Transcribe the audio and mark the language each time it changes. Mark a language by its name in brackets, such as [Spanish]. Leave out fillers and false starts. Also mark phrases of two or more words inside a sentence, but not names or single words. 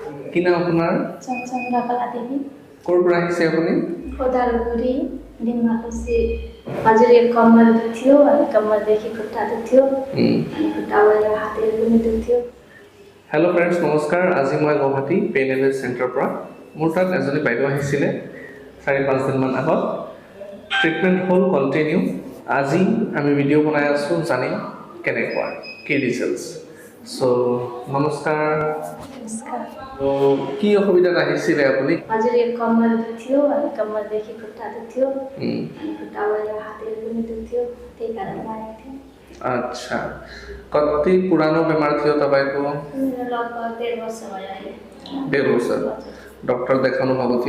[Assamese] কি নাম আপোনাৰ? চন্দ্ৰকলা দেৱী। ক'ৰ পৰা আহিছে আপুনি? [Nepali] ओदालगुरी डिमाकुसी हजुर एक कम्मर दुख्थ्यो अनि कम्मरदेखि खुट्टा दुख्थ्यो अनि खुट्टाबाट हातहरू पनि दुख्थ्यो। [English] hello friends नमस्कार। [Assamese] আজি মই গুৱাহাটী পেইন এণ্ড চেণ্টাৰৰ পৰা মোৰ তাত এজনী বাইদেউ আহিছিলে 4-5 দিনমান আগত। ট্ৰিটমেণ্ট হ'ল কণ্টিনিউ। আজি আমি ভিডিঅ' বনাই আছোঁ জানিম কেনেকুৱা কি ৰিজাল্টছ। চ' নমস্কাৰ। [Nepali] नमस्कार। [Assamese] তো কি অসুবিধাত আহিছিলে আপুনি? [Nepali] हजुर एक कम्मर दुख्थ्यो अनि कम्मरदेखि खुट्टा दुख्थ्यो अनि खुट्टाबाट हातहरू पनि दुख्थ्यो त्यही कारण आएको थियो। अच्छा कति पुरानो बेमार थियो तपाईँको? मेरो लगभग 1.5 वर्ष भयो अहिले। 1.5 वर्ष। डॉक्टर देखाउनु भएको थियो?